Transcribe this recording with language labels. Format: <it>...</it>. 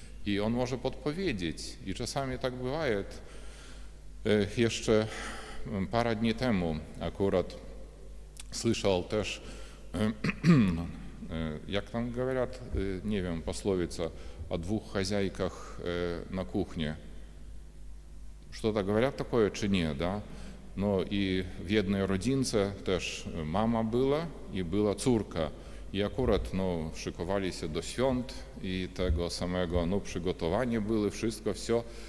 <pl>I On może podpowiedzieć. I czasami tak bywa. Jeszcze parę dni temu akurat słyszał też, jak tam</pl> <ru>говорят,</ru> <pl>nie wiem,</pl> <ru>пословица о двух хозяйках на кухне. Что-то говорят такое,</ru> <pl>czy nie,</pl> <ru>да?</ru> <pl>No i w jednej rodzince też mama była i była córka. I akurat szykowali się do świąt i tego samego przygotowanie były, wszystko,</pl> <ru>все.</ru>